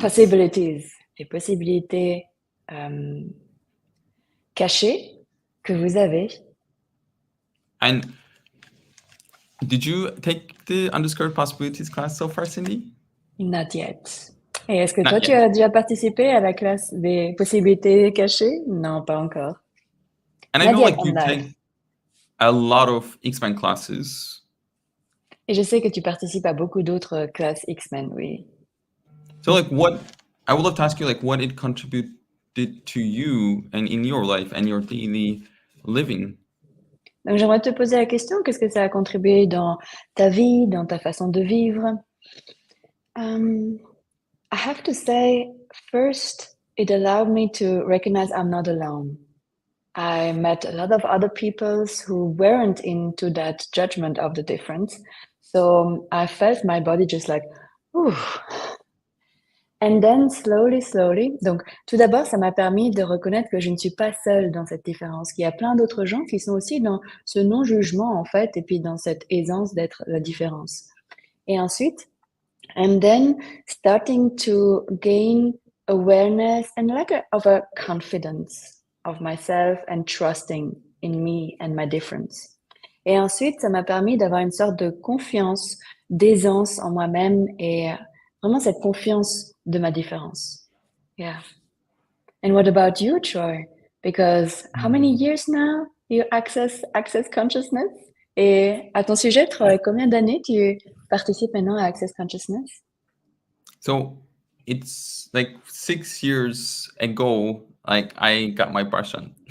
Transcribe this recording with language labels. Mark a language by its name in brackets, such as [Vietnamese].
[French] Possibilities, les possibilités cachées que vous avez. [English] And did you take the Undiscovered Possibilities class so far, Cindy? Not yet. [French] Et est-ce que toi, [English] Not [French] tu [English] yet. [French] as déjà participé à la classe des possibilités cachées? Non, pas encore. [English] And I know Nadia like you Grandal. take a lot of X-Men classes. [French] Et je sais que tu participes à beaucoup d'autres classes X-Men, oui. [English] So like I would love to ask you like what it contributed to you and in your life and your daily living. [French] Donc j'aimerais te poser la question, qu'est-ce que ça a contribué dans ta vie, dans ta façon de vivre? [English] I have to say, first, it allowed me to recognize I'm not alone. I met a lot of other peoples who weren't into that judgment of the difference. So I felt my body just like, ooh. And then slowly. [French] Donc, tout d'abord, ça m'a permis de reconnaître que je ne suis pas seule dans cette différence, qu'il y a plein d'autres gens qui sont aussi dans ce non-jugement, en fait, et puis dans cette aisance d'être la différence. Et ensuite, [English] and then starting to gain awareness and of a confidence of myself and trusting in me and my difference. [French] Et ensuite, ça m'a permis d'avoir une sorte de confiance, d'aisance en moi-même et vraiment cette confiance de ma différence. [English] Yeah. And what about you, Troy? Because how many years now you access consciousness? [French] Et à ton sujet, Troy, combien d'années tu participes maintenant à Access Consciousness? [English] So it's like 6 years ago, like I got my Barshan.